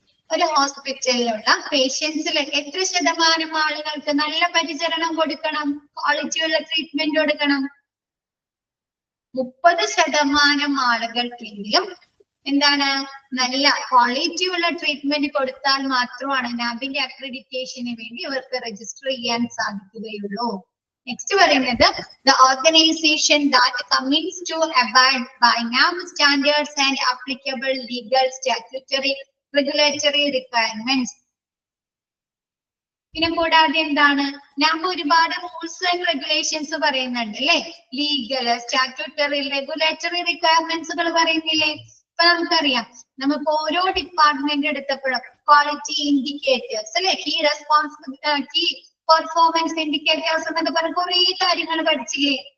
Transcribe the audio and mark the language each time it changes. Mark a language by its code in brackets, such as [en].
[ml] ഒരു ഹോസ്പിറ്റലിലുള്ള പേഷ്യൻസിൽ എത്ര ശതമാനം ആളുകൾക്ക് നല്ല പരിചരണം കൊടുക്കണം, ക്വാളിറ്റിയുള്ള ട്രീറ്റ്മെന്റ് കൊടുക്കണം? 30% ആളുകൾക്കെങ്കിലും എന്താണ് നല്ല ക്വാളിറ്റിയുള്ള ട്രീറ്റ്മെന്റ് കൊടുത്താൽ മാത്രമാണ് നാബിന്റെ അക്രഡിറ്റേഷന് വേണ്ടി ഇവർക്ക് രജിസ്റ്റർ ചെയ്യാൻ സാധിക്കുകയുള്ളൂ. നെക്സ്റ്റ് പറയുന്നത് [en] the organization that commits to abide by NAB standards and applicable legal, statutory, regulatory requirements. [ml] പിന്നെ കൂടാതെ എന്താണ്, നാബ് ഒരുപാട് റൂൾസ് ആൻഡ് റെഗുലേഷൻസ് പറയുന്നുണ്ട് അല്ലെ. ലീഗൽ, സ്റ്റാറ്റ്യൂട്ടറി, റെഗുലേറ്ററി റിക്വയർമെന്റ്സുകൾ പറയുന്നില്ലേ. ഇപ്പൊ നമുക്കറിയാം, നമുക്ക് ഓരോ ഡിപ്പാർട്ട്മെന്റ് എടുത്തപ്പോഴും ക്വാളിറ്റി ഇൻഡിക്കേറ്റേഴ്സ് അല്ലെ, കീ കീ പെർഫോമൻസ് ഇൻഡിക്കേറ്റേഴ്സ് എന്നൊക്കെ പറഞ്ഞ കുറെ കാര്യങ്ങൾ പഠിച്ചില്ലേ.